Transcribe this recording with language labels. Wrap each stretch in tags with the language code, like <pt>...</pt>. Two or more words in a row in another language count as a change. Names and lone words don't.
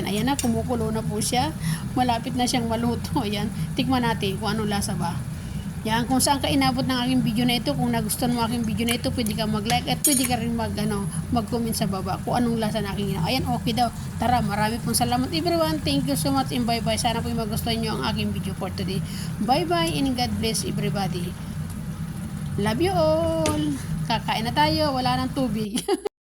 <tl>Ayan na, kumukulo na po siya. Malapit na siyang maluto. Ayan, tikman natin kung anong lasa ba. Yan, kung saan ka inabot ng aking video na ito, kung nagustuhan mo aking video na ito, pwede ka mag-like at pwede ka rin mag-comment sa baba kung anong lasa na aking ginawa. Ayan, okay daw. Tara, marami pong salamat everyone.</tl> <en>Thank you so much and bye-bye.</en> <tl>Sana po magustuhan nyo ang aking video</tl> <en>for today. Bye-bye and God bless everybody. Love you all.</en> <tl>Kakain na tayo. Wala nang tubig.</tl>